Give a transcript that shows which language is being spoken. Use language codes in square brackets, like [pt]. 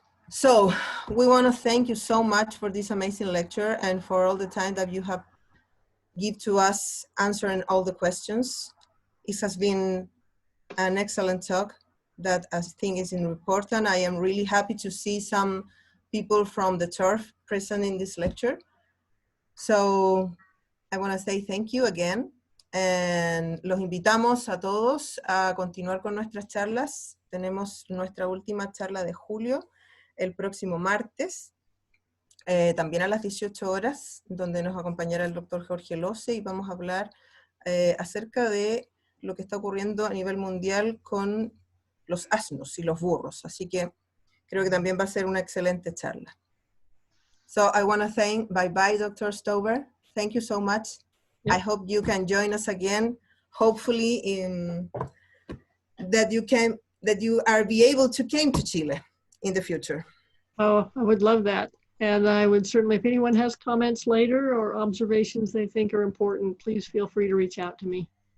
[en] So we want to thank you so much for this amazing lecture and for all the time that you have given to us answering all the questions. It has been an excellent talk that I think is important. I am really happy to see some people from the turf present in this lecture. So I want to say thank you again. [es] And los invitamos a todos a continuar con nuestras charlas. Tenemos nuestra última charla de julio, el próximo martes, también a las 18 horas, donde nos acompañará el doctor Jorge Lose y vamos a hablar acerca de lo que está ocurriendo a nivel mundial con los asnos y los burros. Así que creo que también va a ser una excelente charla. [en] So I want to thank, bye-bye, Dr. Stover. Thank you so much. Yep. I hope you can join us again. Hopefully that you are be able to come to Chile in the future. Oh, I would love that. And I would certainly, if anyone has comments later or observations they think are important, please feel free to reach out to me.